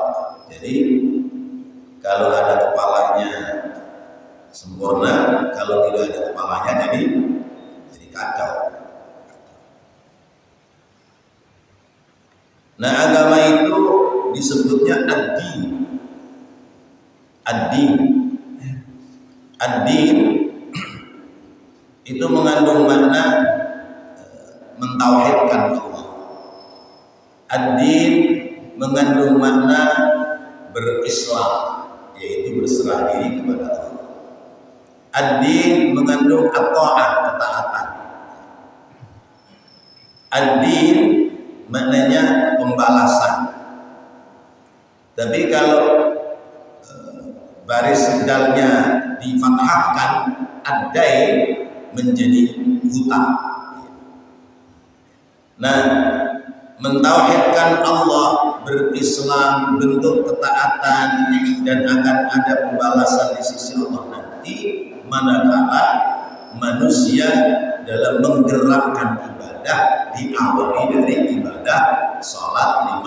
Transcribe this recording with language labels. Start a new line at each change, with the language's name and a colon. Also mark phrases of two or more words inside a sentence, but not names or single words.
Indonesian: Jadi kalau ada kepalanya sempurna, kalau tidak ada kepalanya jadi kacau. Nah, agama itu disebutnya ad-din. Ad-din. Ad-din itu mengandung makna mentauhidkan Allah. Ad-din mengandung makna berislam, yaitu berserah diri kepada Allah. Ad-din mengandung at-ta'ah, ketaatan. Ad-din maknanya pembalasan. Tapi kalau baris dalnya difathahkan, ad-dain menjadi hutang. Nah, mentauhidkan Allah, berislam, bentuk ketaatan, dan akan ada pembalasan di sisi Allah nanti manakala manusia dalam menggerakkan ibadah diawali dari ibadah sholat 5.